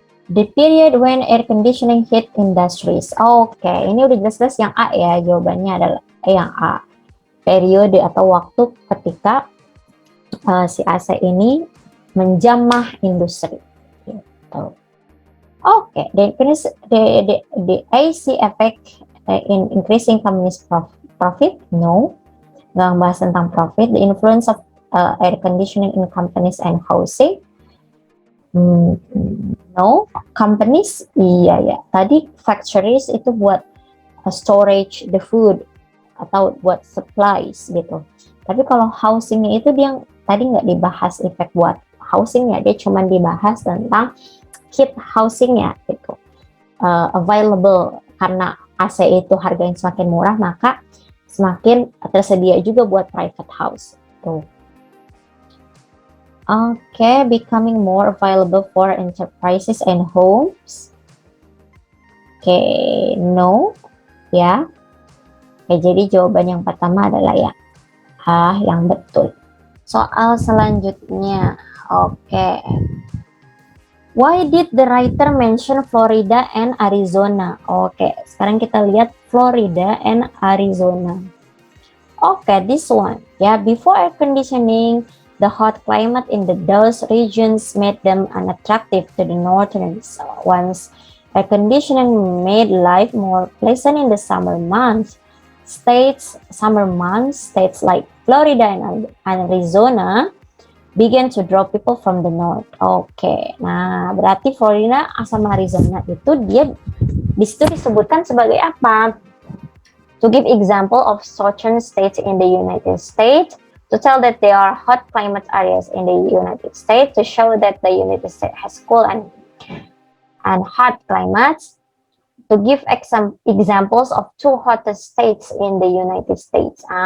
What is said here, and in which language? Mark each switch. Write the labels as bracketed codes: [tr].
[en] The period when air conditioning hit industries. [id] Oke, ini udah jelas-jelas yang A ya, jawabannya adalah yang A. Periode atau waktu ketika si AC ini menjamah industri. Gitu. [en] Oke, the AC effect in increasing companies profit? No, [id] nggak bahas tentang profit. [en] The influence of air conditioning in companies and housing? No. Companies? [id] Iya ya. Tadi factories itu buat [en] storage the food [id] atau buat supplies gitu. Tapi kalau housingnya itu dia tadi nggak dibahas efek buat housingnya, dia cuma dibahas tentang heat housingnya gitu. Available karena AC itu harganya semakin murah, maka semakin tersedia juga buat private house. Tuh. [en] Oke, becoming more available for enterprises and homes. [id] Oke, no, ya. Oke, jadi jawaban yang pertama adalah ya yang betul. Soal selanjutnya, oke. [en] Why did the writer mention Florida and Arizona? [id] Oke, sekarang kita lihat Florida and Arizona. [en] Oke, this one. Ya, before air conditioning, the hot climate in those regions made them unattractive to the northerners. Once air conditioning made life more pleasant in the summer months, states like Florida and Arizona began to draw people from the north. [id] Oke, nah berarti Florida sama Arizona itu dia di situ disebutkan sebagai apa? [en] To give example of southern states in the United States, to tell that there are hot climate areas in the United States, to show that the United States has cool and hot climates, to give examples of two hottest states in the United States.